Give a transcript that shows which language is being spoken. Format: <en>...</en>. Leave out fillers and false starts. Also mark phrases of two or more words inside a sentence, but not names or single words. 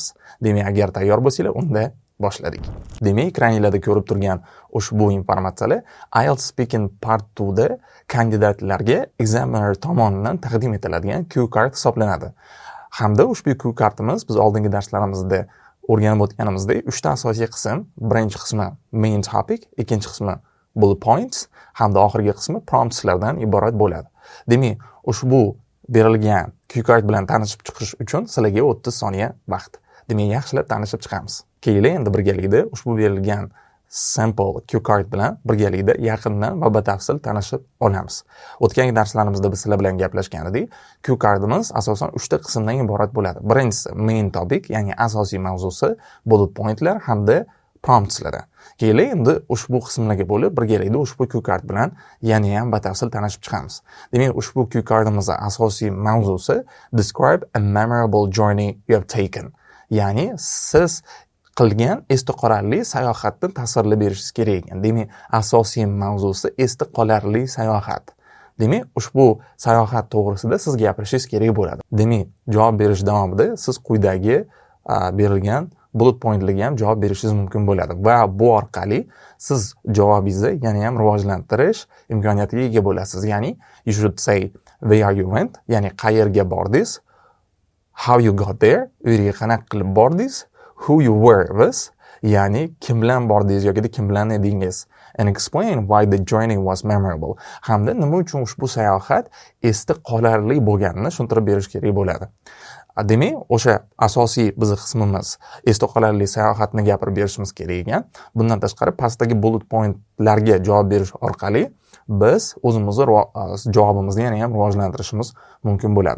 <uz>Demak, agar tayyor bo'lsanglar, unda boshladik. Demak, ekraningizda ko'rib turgan ushbu informatsiyalar IELTS Speaking Part 2 da kandidatlarga examiner tomonidan taqdim etiladigan</uz> <en>cue card</en> <uz>hisoblanadi. Hamda ushbu</uz> <en>cue cardimiz</en> <uz>biz oldingi darslarimizda o'rganib o'tganimizdek 3 ta asosiy qism. Birinchi qismi</uz> <en>main topic,</en> <uz>ikkinchi qismi</uz> <en>bullet points</en> <uz>hamda oxirgi qismi promptslardan iborat bo'ladi. Demak, ushbu berilgan</uz> <en>cue card</en> <uz>bilan tanishib chiqish uchun sizlarga 30 soniya vaqt. Demak, yaxshilab tanishib chiqamiz. Keyin endi birgalikda ushbu berilgan</uz> <en>sample cue card</en> <uz>bilan birgalikda yaqindan va batafsil tanishib olamiz. O'tgan darslarimizda biz sizlar bilan gaplashgan edik.</uz> <en>Cue cardimiz</en> <uz>asosan 3 ta qismdan iborat bo'ladi.</uz> <en>Birinchisi main topic,</en> <uz>ya'ni asosiy mavzusi,</uz> <en>bullet pointlar</en> <uz>hamda promptslar. Keyin endi ushbu qismlarga bo'lib birgalikda ushbu</uz> <en>cue card</en> <uz>bilan yana ham batafsil tanishib chiqamiz. Demak, ushbu</uz> <en>cue cardimizning</en> <uz>asosiy mavzusi</uz> <en>describe a memorable journey you have taken.</en> <uz>Ya'ni siz qilgan esda qolarli sayohatni tasvirlab berishingiz kerak ekan. Demak, asosiy mavzusi esda qolarli sayohat. Demak, ushbu sayohat to'g'risida siz gapirishingiz kerak bo'ladi. Demak, javob berish davomida siz quyidagi berilgan</uz> <en>bullet pointlarga</en> <uz>ham javob berishingiz mumkin bo'ladi va bu orqali siz javobingizni yana ham rivojlantirish imkoniyatiga ega bo'lasiz.</uz> <en>Ya'ni you should say where you went,</en> <uz>ya'ni qayerga bordingiz,</uz> <en>how you got there,</en> <uz>u yerga qanaqa qilib bordingiz,</uz> <en>who you were with,</en> <uz>ya'ni kim bilan bordingiz yoki kim bilan edingiz,</uz> <en>and explain why the journey was memorable.</en> <uz>Hamda nima uchun ushbu sayohat esda qolarli bo'lganini tushuntirib berish kerak bo'ladi. Demak, o'sha asosiy bizning qismimiz esda qolarli sayohatni gapirib berishimiz kerak ekan. Bundan tashqari pastdagi</uz> <en>bullet pointlarga</en> <uz>javob berish orqali biz o'zimizning javobimizni yana ham rivojlantirishimiz mumkin bo'ladi.</uz>